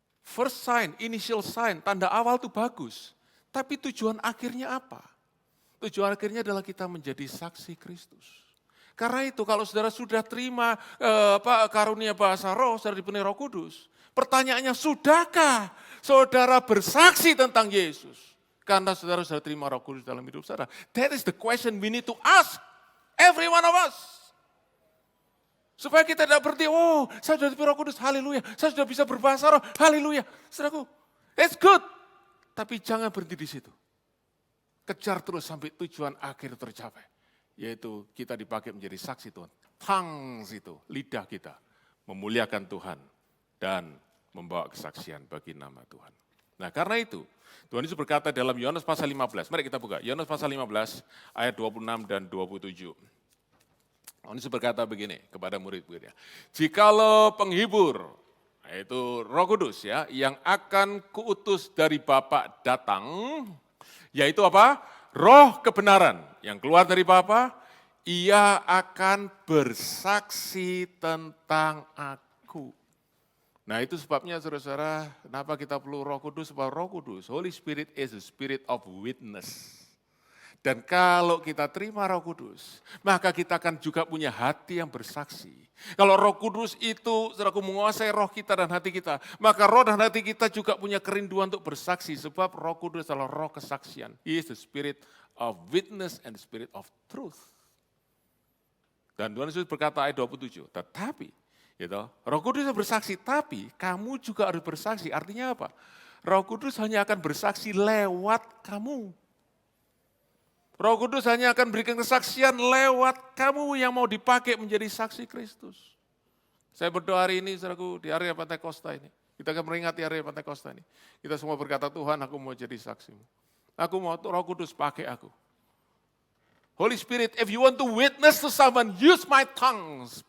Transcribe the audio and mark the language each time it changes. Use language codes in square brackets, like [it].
[en] First sign, initial sign, [id] tanda awal itu bagus. Tapi tujuan akhirnya apa? Tujuan akhirnya adalah kita menjadi saksi Kristus. Karena itu kalau saudara sudah terima karunia bahasa roh, saudara dipenuhi Roh Kudus. Pertanyaannya, sudahkah saudara bersaksi tentang Yesus? Karena saudara sudah terima Roh Kudus dalam hidup saudara. [en] That is the question we need to ask every one of us. [id] Supaya kita tidak berhenti, oh saya sudah diberi Roh Kudus, haleluya. Saya sudah bisa berbahasa roh, haleluya. Saudaraku, [en] it's good. [id] Tapi jangan berhenti di situ. Kejar terus sampai tujuan akhir tercapai. Yaitu kita dipakai menjadi saksi Tuhan. Tongues itu, lidah kita. Memuliakan Tuhan dan membawa kesaksian bagi nama Tuhan. Nah karena itu, Tuhan Yesus berkata dalam Yohanes pasal 15, mari kita buka. Yohanes pasal 15 ayat 26 dan 27. Tuhan Yesus berkata begini kepada murid-muridnya. Jikalau penghibur, yaitu Roh Kudus ya, yang akan kuutus dari Bapa datang, yaitu apa? Roh kebenaran yang keluar dari Bapa, ia akan bersaksi tentang aku. Nah itu sebabnya saudara-saudara, kenapa kita perlu Roh Kudus? Sebab Roh Kudus, [en] Holy Spirit is a spirit of witness. [id] Dan kalau kita terima Roh Kudus, maka kita akan juga punya hati yang bersaksi. Kalau Roh Kudus itu, saudaraku, menguasai roh kita dan hati kita, maka roh dan hati kita juga punya kerinduan untuk bersaksi. Sebab Roh Kudus adalah roh kesaksian. [en] He is the spirit of witness and the spirit of truth. [id] Dan Tuhan Yesus berkata ayat 27, tetapi, gitu, Roh Kudus bersaksi, tapi kamu juga harus bersaksi. Artinya apa? Roh Kudus hanya akan bersaksi lewat kamu. Roh Kudus hanya akan berikan kesaksian lewat kamu yang mau dipakai menjadi saksi Kristus. Saya berdoa hari ini, saudaraku, di area Pentakosta ini. Kita akan meringati area Pentakosta ini. Kita semua berkata, Tuhan aku mau jadi saksimu. Aku mau Roh Kudus pakai aku. [en] Holy Spirit, if you want to witness to someone, use my tongues.